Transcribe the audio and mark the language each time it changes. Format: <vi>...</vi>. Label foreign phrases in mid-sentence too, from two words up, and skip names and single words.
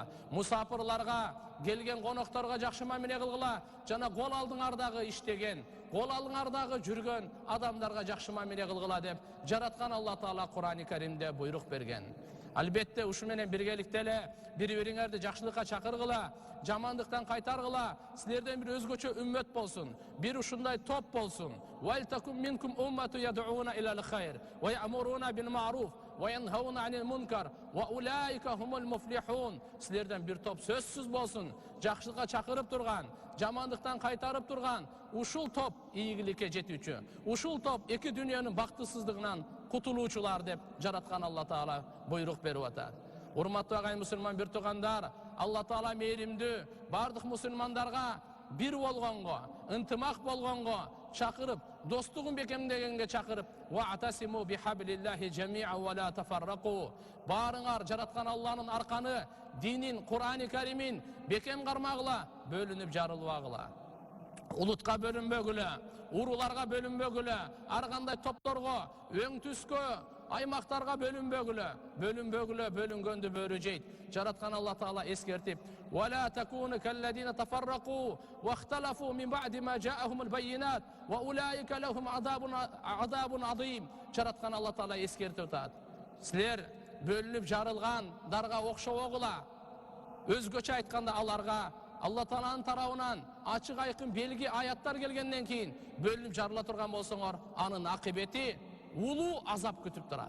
<ky>Мусапырларга, келген конокторго жакшы мамиле кылгыла, жана кол алдыңардагы иштеген, кол алдыңардагы жүргөн адамдарга жакшы мамиле кылгыла деп жараткан Алла Таала Кур'ани Каримде буйрук берген. Албетте ушу менен биргеликте эле бири-бириңерди жакшылыкка чакыргыла, жамандыктан кайтаргыла, силерден бир өзгөчө үммөт болсун, бир ушундай топ болсун.</ky> <ar>ولتكن منكم أمة يدعون إلى الخير ويأمرون بالمعروف وينهون عن المنكر وأولئك هم المفلحون.</ar> <ky>Силерден бир топ сөзсүз болсун, жакшылыкка чакырып турган, жамандыктан кайтарып турган, ушул топ ийгиликке жетүүчү. Ушул топ эки дүйнөнүн бактысыздыгынан кутулуучулар деп жараткан Алла Таала буйрук берип атат. Урматтуу агайын мусулман бир туугандар, Алла Таала мээримдүү, бардык мусулмандарга бир болгонго, ынтымак болгонго чакырып, достугун бекемдегенге чакырып,</ky> <ar>واعتصموا بحبل الله جميعا ولا تفرقوا.</ar> <ky>Барыңар жараткан Алланын арканы, динин, Кур'ани Каримин бекем кармагыла, бөлүнүп жарылбагыла. Улутка бөлүнбөгүлө, уруларга бөлүнбөгүлө, ар кандай топторго, өң түскө, аймактарга бөлүнбөгүлө, бөлүнгөндү бөрү жейт. Жараткан Алла Таала эскертип:</ky> <ar>"ولا تكونوا كالذين تفرقوا واختلفوا من بعد ما جاءهم البينات وأولئك لهم عذاب عظيم."</ar> <ky>Жараткан Алла Таала эскертип атат. Силер бөлүнүп жарылгандарга окшобогула. Өзгөчө айтканда аларга Алла Тааланын тарабынан ачык айкын белги аяттар келгенден кийин бөлүнүп жарыла турган болсоңор, анын акыбети улуу азап күтүп турат.</ky>